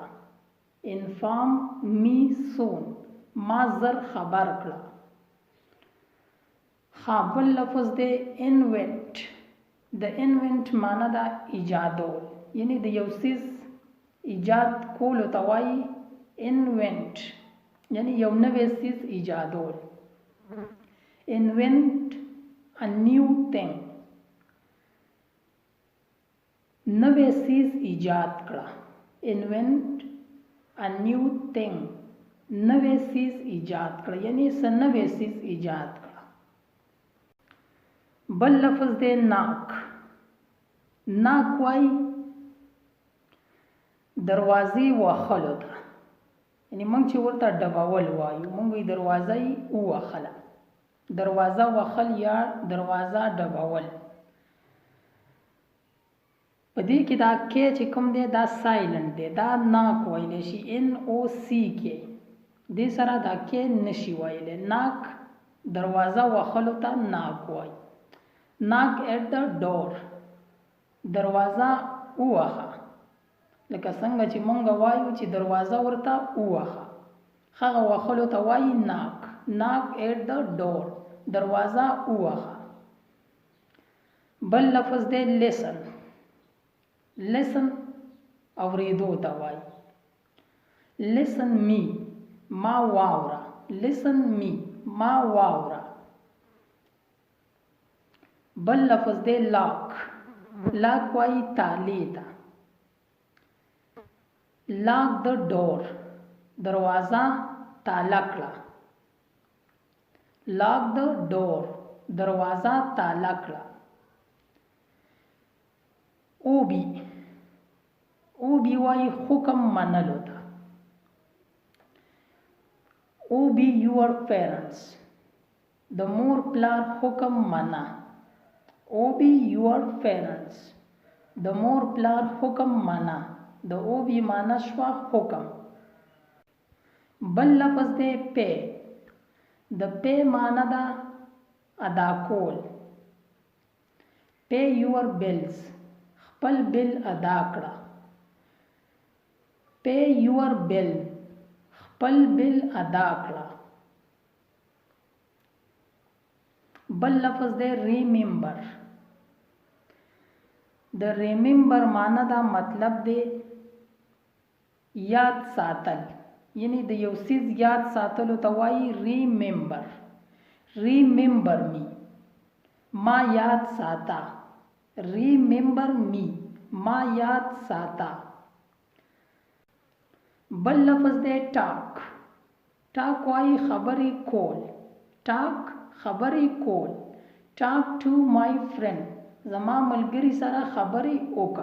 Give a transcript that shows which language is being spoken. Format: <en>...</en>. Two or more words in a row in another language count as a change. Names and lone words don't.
<en>inform me soon</en> <ps>ما زر خبر کړه. بل لفظ دی انوینٹ. د انوینٹ معنی دا ایجادول، یعنی د یو څیز ایجاد کولو ته وایي انوینٹ، یعنی یو نوی څیز ایجادول.</ps> <en>invent a new thing</en> <ps>نوی څیز ایجاد کړه.</ps> <en>invent a new thing</en> <ps>نوی څیز ایجاد کړه، یعنی څه نوی څیز ایجاد کړه. بل لفظ دی ناک. ناک وای دروازې وهلو ته، یعنی موږ چې ورته ډبول وایو، موږ یې دروازه یې ووهله. دروازه وهل یا دروازه ډبول. په دې کې دا کې چې کوم دی دا سایلنٹ دی، دا ناک ویلی شي. NOC کې دې سره دا کې نشي ویلی. ناک دروازه وهلو ته ناک وایي.</ps> <en>knock at the door</en> <ps>دروازه ووهه. لکه څنګه چې مونږ وایو چې دروازه ورته ووهه، هغه وهلو ته وایي knock.</ps> <en>knock at the door</en> <ps>دروازه ووهه. بل لفظ دی listen. listen اوریدو ته وایي.</ps> <en>listen me</en> <ps>ما واوره.</ps> <en>listen me</en> <ps>ما واوره. بل لفظ دی لاک. لاک وایي تالی ته.</ps> <en>lock the door</en> <ps>دروازه تالا کړه.</ps> <en>lock the door</en> <ps>دروازه تالا کړه. اوبی. اوبی وایي حکم منلو ته.</ps> <en>obey your parents</en> <ps>د مور پلار حکم منه.</ps> <en>obey your parents</en> <ps>د مور پلار حکم منه. د اوبی معنی شوه حکم. بل لفظ دی پی. د پی معنی دا ادا کول.</ps> <en>pay your bills</en> <ps>خپل بل ادا کړه.</ps> <en>pay your bill</en> <ps>خپل بل ادا کړه. بل لفظ دی ریممبر. د ریممبر معنی دا مطلب دی یاد ساتل، یعنی د یو څیز یاد ساتلو ته وایي ریممبر.</ps> <en>remember me,</en> <ps>ما یاد ساته.</ps> <en>remember me,</en> <ps>ما یاد ساته. بل لفظ دی ټاک. ټاک وایي خبرې کول. ټاک خبرې کول.</ps> <en>talk to my friend,</en> <ps>زما ملګري سره خبرې وکړه.</ps>